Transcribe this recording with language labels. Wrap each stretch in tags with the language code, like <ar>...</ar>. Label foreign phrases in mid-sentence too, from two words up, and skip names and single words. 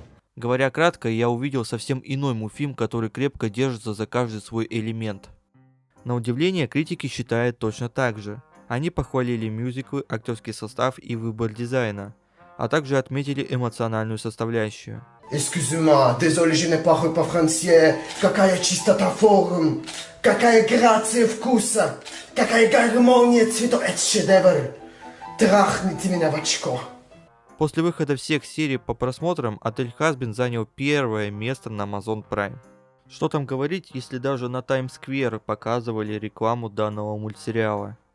<ru>Говоря кратко, я увидел совсем иной мультфильм, который крепко держится за каждый свой элемент. На удивление, критики считают точно так же. Они похвалили мюзиклы, актерский состав и выбор дизайна, а также отметили эмоциональную составляющую.</ru> <fr>Excuse-moi, désolé, je не parle pas français.</fr> <ru>Какая чистота форм, какая грация вкуса, какая гармония цветов, это шедевр. Трахните меня в очко. После выхода всех серий по просмотрам, отель Хазбин занял первое место на Amazon Prime. Что там говорить, если даже на Times Square показывали рекламу данного мультсериала.</ru>